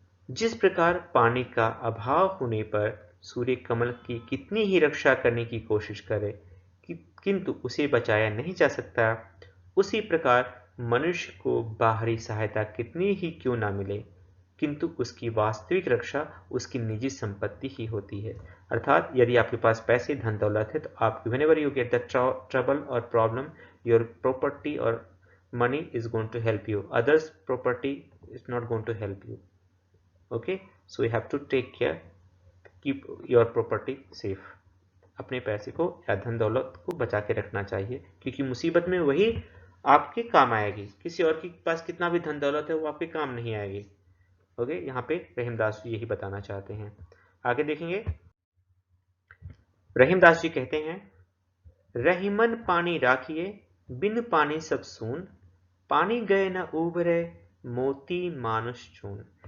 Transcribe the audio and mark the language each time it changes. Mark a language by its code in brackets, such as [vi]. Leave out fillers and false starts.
[hi] जिस प्रकार पानी का अभाव होने पर सूर्य कमल की कितनी ही रक्षा करने की कोशिश करे किंतु उसे बचाया नहीं जा सकता, उसी प्रकार मनुष्य को बाहरी सहायता कितनी ही क्यों ना मिले किंतु उसकी वास्तविक रक्षा उसकी निजी संपत्ति ही होती है। अर्थात यदि आपके पास पैसे धन दौलत है तो आप [en] whenever you get the trouble or problem, your property or money is going to help you, others property is not going to help you. Okay, so you have to take care, keep your property safe. [hi] अपने पैसे को या धन दौलत को बचा के रखना चाहिए क्योंकि मुसीबत में वही आपके काम आएगी। किसी और के पास कितना भी धन दौलत है वो आपके काम नहीं आएगी। ओके, यहाँ पे रहीमदास जी यही बताना चाहते हैं। आगे देखेंगे, रहीमदास जी कहते हैं, रहीमन पानी राखिए बिन पानी सब सून, पानी गए न उभरे मोती मानुष चून।